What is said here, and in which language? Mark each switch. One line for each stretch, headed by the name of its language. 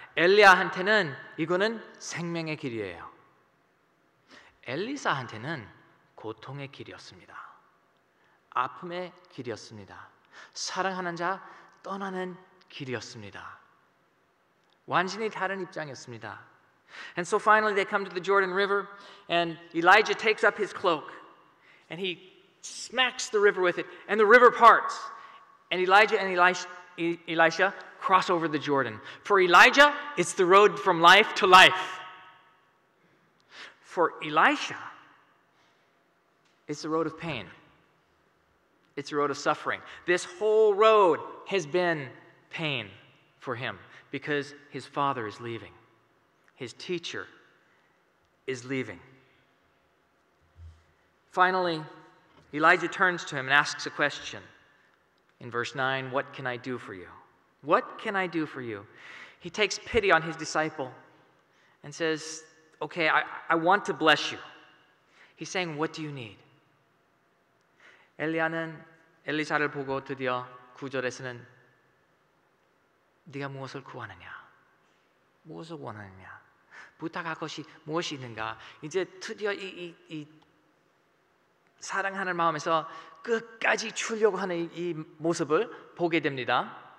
Korean: 엘리야한테는 이거는 생명의 길이에요. 엘리사한테는 고통의 길이었습니다. 아픔의 길이었습니다. 사랑하는 자 떠나는 길이었습니다. 완전히 다른 입장이었습니다.
English: And so finally they come to the Jordan River, and Elijah takes up his cloak and he smacks the river with it, and the river parts, and Elijah and Elisha cross over the Jordan. For Elijah, it's the road from life to life. For Elisha, it's the road of pain. It's the road of suffering. This whole road has been pain for him because his father is leaving. His teacher is leaving. Finally, Elijah turns to him and asks a question. In verse 9, what can I do for you? What can I do for you? He takes pity on his disciple and says, okay, I want to bless you. He's saying, what do you need?
Korean: 엘리야는 엘리사를 보고 드디어 9절에서는 네가 무엇을 구하느냐? 무엇을 원하느냐? 부탁할 것이 무엇이 있는가? 이제 드디어 이 사랑하는 마음에서 끝까지 주려고 하는 이 모습을 보게 됩니다.